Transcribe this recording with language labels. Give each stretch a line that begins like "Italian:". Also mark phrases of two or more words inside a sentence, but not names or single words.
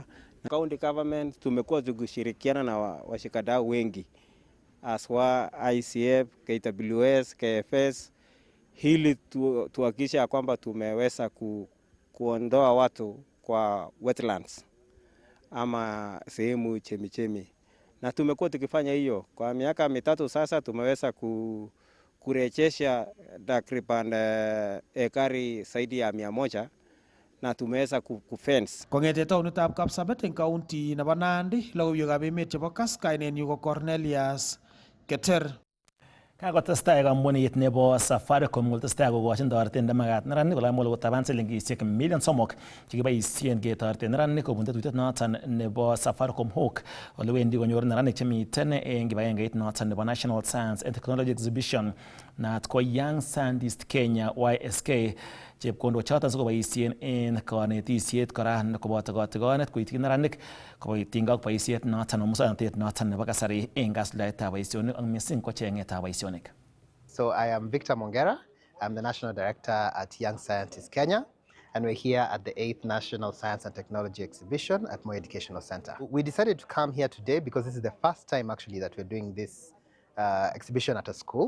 Swahili: Na county government tumekuwa tukishirikiana na washikadau wengi aswa ICF, KWS, KFS hili tuhakikisha kwamba tumeweza kuondoa watu kwa wetlands ama sehemu chemichemi, na tumekuwa tukifanya hiyo kwa miaka mitatu sasa. Tumeweza kurejesha takriban ekari zaidi ya 100 na tumeweza kufence.
Kalenjin: Kongete taonitab Kapsabet eng county nebo Nandi, logoiwekab emet chebo Kass, kainenyu ko Cornelius Keter. Kakotestai kampunit nebo Safaricom kotestai kokochin toretet nemakat neranik kolamol kotaban silingisiek million 3 chekiboisien ketoreten neranik kobun tetutiet noton nebo Safaricom Hawk ole wendi konyor neranik chemiten eng kibagengeit noton nebo National Science and Technology Exhibition naat ko Young Scientist Kenya YSK. Chepkondok choton sikoboisien en kanetisiet kora koboto kotigonet koityi neranik koboityin ak boisiet noton muswoknotet noton nebo kasari eng kasuldaetab boisionik ak missing ko chengetab boisionik.
English: So I am Victor Mungaret. I'm the National Director at Young Scientist Kenya, and we're here at the 8th National Science and Technology Exhibition at Moi Educational Center. We decided to come here today because this is the first time actually that we're doing this exhibition at a school.